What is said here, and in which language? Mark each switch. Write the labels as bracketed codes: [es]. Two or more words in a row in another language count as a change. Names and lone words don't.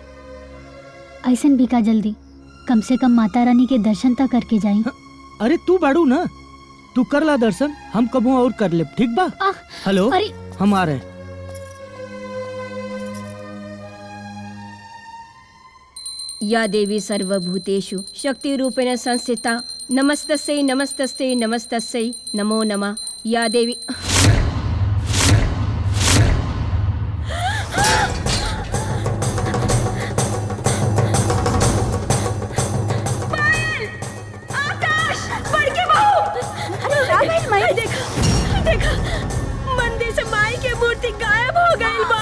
[bho] ऐसन भी का जल्दी, कम से कम माता रानी के दर्शन तक करके जाई। अरे तू बाड़ू ना, तू कर ला दर्शन, हम कबो और कर ले। ठीक बा? हेलो, हम आ रहे। [sa] या देवी सर्वभूतेषु शक्ति रूपेण संस्थिता नमस्तस्यै नमस्तस्यै नमस्तस्यै नमो नमः। या देवी [bho] देखा मंदिर से माई के मूर्ति गायब हो गई बा।